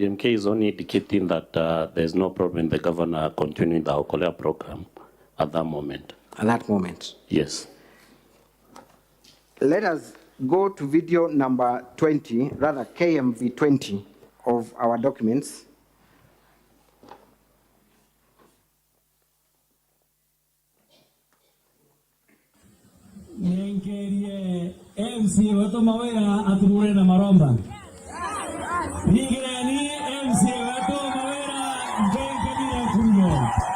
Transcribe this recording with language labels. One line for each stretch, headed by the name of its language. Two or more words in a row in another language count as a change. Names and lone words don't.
English: DMK is only indicating that there's no problem in the governor continuing the 𝐊𝐀𝐂𝐄𝐒 program at that moment. At that moment? Yes. Let us go to video number 20, rather KMV 20 of our documents.
Meru: Nenkerie MC wetu Mawira atumure na maromba. Nigireni MC wetu Mawira njenkerie kunyo.